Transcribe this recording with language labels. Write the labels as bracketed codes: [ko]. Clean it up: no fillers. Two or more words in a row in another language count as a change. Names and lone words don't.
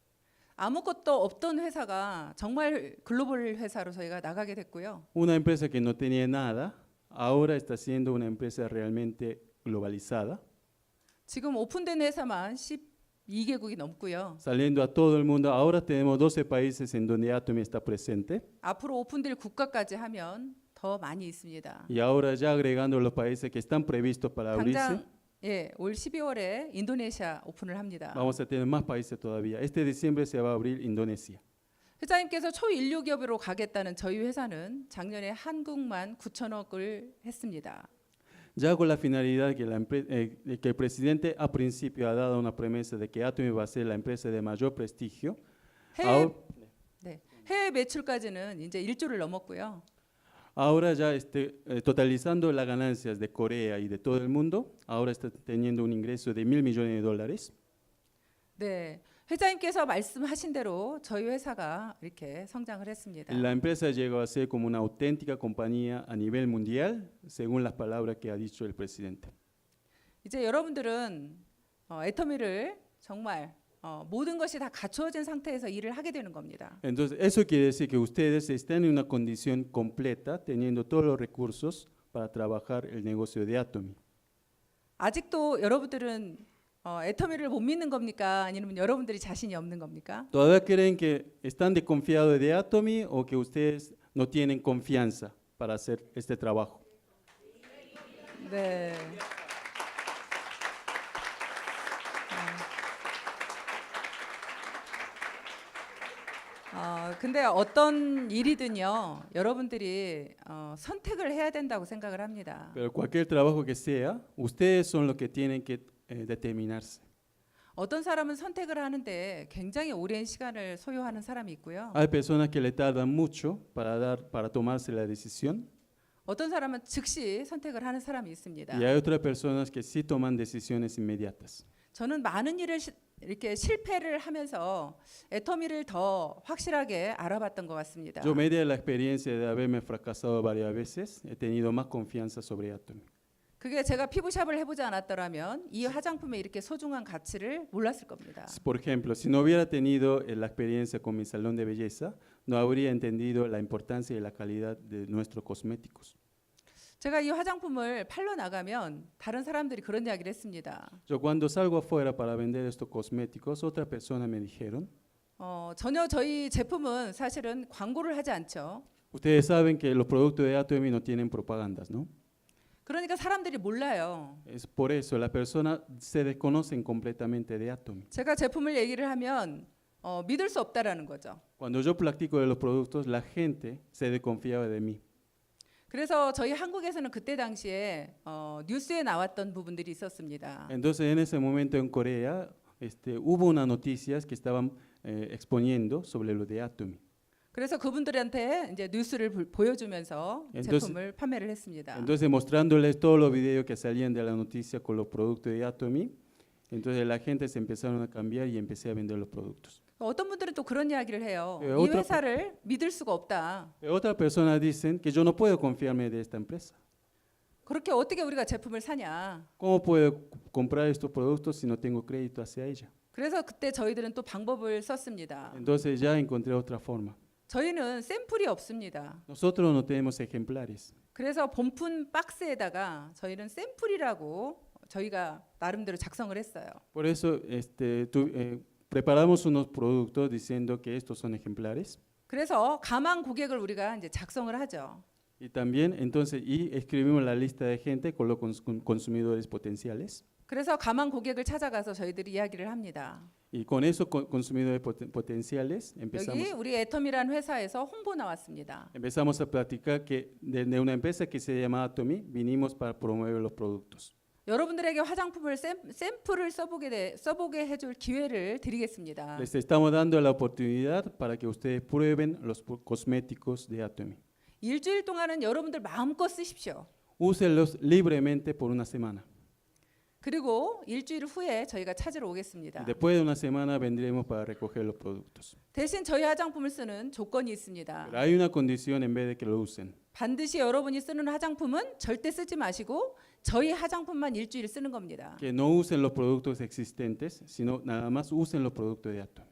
[ko] 아무것도 없던 회사가 정말 글로벌 회사로 저희가 나가게 됐고요. [es] Una empresa que no tenía nada, ahora está siendo una empresa realmente globalizada, [ko] 지금 오픈된 회사만 12개국이 넘고요. [es] saliendo a todo el mundo. Ahora tenemos 12 países en donde Atomy está presente [ko] 앞으로 오픈될 국가까지 하면 더 많이 있습니다. [es] y ahora ya agregando los países que están previstos para abrirse, [ko] 당장 올 12월에 인도네시아 오픈을 합니다. [es] vamos a tener más países todavía. Este diciembre se va a abrir Indonesia. [ko] 회장님께서 초인류 기업으로 가겠다는 저희 회사는 작년에 한국만 9천억을 했습니다. [es] Ya con la finalidad que, que el presidente a principio ha dado una promesa de que Atomy va a ser la empresa de mayor prestigio, [ko] 해외, 해외 매출까지는 이제 1조를 넘었고요. [es] ahora ya totalizando las ganancias de Corea y de todo el mundo, ahora está teniendo un ingreso de $1,000 millones. [ko] 네, 회장님께서 말씀하신 대로 저희 회사가 이렇게 성장을 했습니다. [es] La empresa llegó a ser como una auténtica compañía a nivel mundial, según las palabras que ha dicho el presidente. [ko] 이제 여러분들은 애터미를 정말 모든 것이 다 갖추어진 상태에서 일을 하게 되는 겁니다. [es] Entonces, eso quiere decir que ustedes están en una condición completa, teniendo todos los recursos para trabajar el negocio de Atomy. [ko] 아직도 여러분들은 애터미를 못 믿는 겁니까? 아니면 여러분들이 자신이 없는 겁니까? [es] ¿Todavía creen que están desconfiados de Atomy o que ustedes no tienen confianza para hacer este trabajo? [ko] 네. 근데 어떤 일이든요, 여러분들이 선택을 해야 된다고 생각을 합니다. [es] Pero cualquier trabajo que sea, ustedes son los que tienen que determinarse. [ko] 어떤 사람은 선택을 하는데 굉장히 오랜 시간을 소요하는 사람이 있고요. [es] Hay personas que le tardan mucho para tomarse la decisión [ko] 어떤 사람은 즉시 선택을 하는 사람이 있습니다. [es] y hay otras personas que sí toman decisiones inmediatas. [ko] 저는 많은 일을 이렇게 실패를 하면서 애터미를 더 확실하게 알아봤던 것 같습니다. [es] Yo me di la experiencia de haberme fracasado varias veces, he tenido más confianza sobre Atomy. [ko] 그게 제가 피부샵을 해보지 않았더라면 이 화장품의 이렇게 소중한 가치를 몰랐을 겁니다. [es] Por ejemplo, si no hubiera tenido la experiencia con mi salón de belleza, no habría entendido la importancia y la calidad de nuestros cosméticos. [ko] 제가 이 화장품을 팔러 나가면 다른 사람들이 그런 이야기를 했습니다. [es] Yo cuando salgo afuera para vender estos cosméticos, otras personas me dijeron, [ko] 전혀 저희 제품은 사실은 광고를 하지 않죠. [es] ustedes saben que los productos de Atomy no tienen propagandas, ¿no? [ko] 그러니까 사람들이 몰라요. [es] Es por eso, las personas se desconocen completamente de Atomy. [ko] 제가 제품을 얘기를 하면 믿을 수 없다라는 거죠. [es] Cuando yo platico de los productos, la gente se desconfiaba de mí. [ko] 그래서 저희 한국에서는 그때 당시에 뉴스에 나왔던 부분들이 있었습니다. [es] Entonces, en ese momento en Corea, hubo unas noticias que estaban exponiendo sobre lo de Atomy. [ko] 그래서 그분들한테 이제 뉴스를 보여주면서 [es] Entonces- [ko] 제품을 판매를 했습니다. [es] Entonces, mostrándoles todos los videos que salían de la noticia con los productos de Atomy, entonces la gente se empezaron a cambiar y empecé a vender los productos. [ko] 어떤 분들은 또 그런 이야기를 해요. 이 [es] otra- [ko] 회사를 믿을 수가 없다. [es] Pero otras personas dicen que yo no puedo confiarme de esta empresa. [ko] 그렇게 어떻게 우리가 제품을 사냐. [es] ¿Cómo puedo comprar estos productos si no tengo crédito hacia ella? [ko] 그래서 그때 저희들은 또 방법을 썼습니다. [es] Entonces ya encontré otra forma. [ko] 저희는 샘플이 없습니다. [es] Nosotros no tenemos ejemplares. [ko] 그래서 본품 박스에다가 저희는 샘플이라고 저희가 나름대로 작성을 했어요. [es] Por eso preparamos unos productos diciendo que estos son ejemplares. [ko] 그래서 가망 고객을 우리가 이제 작성을 하죠. [es] Y también entonces escribimos la lista de gente con los consumidores potenciales. [ko] 그래서 가망 고객을 찾아가서 저희들이 이야기를 합니다. [es] Y con esos consumidores potenciales [ko] 여기 우리 애텀이라는 회사에서 홍보 나왔습니다. [es] empezamos a platicar que de una empresa que se llama Atomy vinimos para promover los productos. [ko] 여러분들에게 화장품을 샘플을 써보게 해줄 기회를 드리겠습니다. [es] Les estamos dando la oportunidad para que ustedes prueben los cosméticos de Atomy. [ko] 일주일 동안은 여러분들 마음껏 쓰십시오. [es] Úsenlos libremente por una semana. [ko] 그리고 일주일 후에 저희가 찾으러 [es] Y [ko] 오겠습니다. [es] después de una semana vendremos para recoger los productos. [ko] 대신 저희 화장품을 쓰는 조건이 있습니다. [es] Pero hay una condición en vez de que lo usen. [ko] 반드시 여러분이 쓰는 화장품은 절대 쓰지 마시고 저희 화장품만 일주일 쓰는 겁니다. [es] Que no usen los productos existentes, sino nada más usen los productos de Atomy.